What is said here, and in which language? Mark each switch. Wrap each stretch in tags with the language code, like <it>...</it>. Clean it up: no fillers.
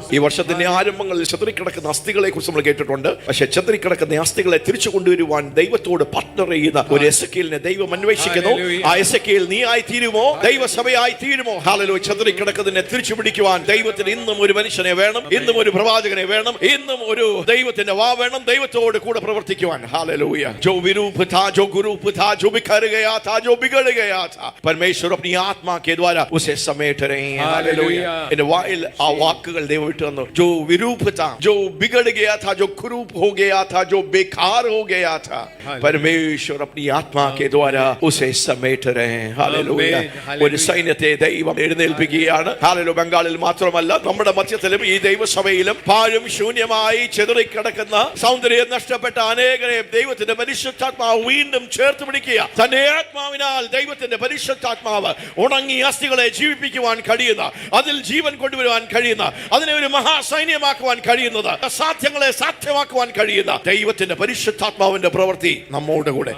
<ml>ഈ വർഷത്തിന്റെ ആരംഭങ്ങളിൽ ചിതറിക്കിടക്കുന്ന അസ്ഥികളെ കുറിച്ച് നമ്മൾ കേട്ടിട്ടുണ്ട്. പക്ഷെ ചിതറിക്കിടക്കുന്ന അസ്ഥികളെ തിരിച്ചു കൊണ്ടുവരുവാൻ ദൈവത്തോട് പാർട്ണർ ചെയ്യുന്ന ഒരു എസെക്കിയേലിനെ ദൈവം അന്വേഷിക്കുന്നു. ആ എസെക്കിയേൽ നീ ആയി തീരുമോ? ദൈവസഭയായി തീരുമോ? ഹല്ലേലൂയ. ചിതറിക്കിടക്കുന്നതിനെ തിരിച്ചു പിടിക്കുവാൻ ദൈവത്തിന് ഇന്നും ഒരു മനുഷ്യനെ വേണം, ഇന്നും ഒരു പ്രവാചകനെ വേണം, ഇന്നും ഒരു ദൈവത്തിന്റെ വാ വേണം, ദൈവത്തോട് കൂടെ പ്രവർത്തിക്കുവാൻ. ഹല്ലേലൂയ.</ml> <hi>जो विरूप था, जो गुरूप था, जो बिखर गया था, जो बिगड़ गया था, परमेश्वर अपनी आत्मा के द्वारा उसे समेट रहे हैं. हालेलुया.</hi> <ml>इन वाइल आ वाक्यങ്ങൾ ദൈവം ഇട്ടു തന്നു.</ml> <hi>जो विरूप था, जो बिगड़ गया था, जो कुरूप हो गया था, जो बेकार हो गया था, परमेश्वर अपनी आत्मा के द्वारा उसे समेट रहे हैं. हालेलൂയ.</hi> <ml>ഒരു സൈന്യത്തെ ദൈവം എഴുന്നേൽപ്പിക്കുകയാണ്. ഹാലേലൂയ. ബംഗാളിൽ മാത്രമല്ല നമ്മുടെ മധ്യത്തിലും ഈ ദൈവസഭയിലും പാഴും ശൂന്യമായി ചെതറിക്കിടക്കുന്ന, സൗന്ദര്യം നഷ്ടപ്പെട്ട അനേകരെ ദൈവത്തിന്റെ പരിശുദ്ധാത്മാവ് വീണ്ടും ചേർത്ത് പിടിക്കുക. തന്റെ ആത്മാവിനാൽ ദൈവത്തിന്റെ പരിശുദ്ധാത്മാവ് ഉണങ്ങിയ അസ്ഥികളെ ജീവിപ്പിക്കുവാൻ കഴിയുന്ന, അതിൽ ജീവൻ കൊണ്ടുവരുവാൻ കഴിയുന്ന, അതിനെ ഒരു മഹാസൈന്യമാക്കുവാൻ കഴിയുന്നത്, അസാധ്യങ്ങളെ സാധ്യമാക്കുവാൻ കഴിയുന്ന ദൈവത്തിന്റെ പരിശുദ്ധാത്മാവിന്റെ പ്രവൃത്തി നമ്മോട് കൂടെ.</ml>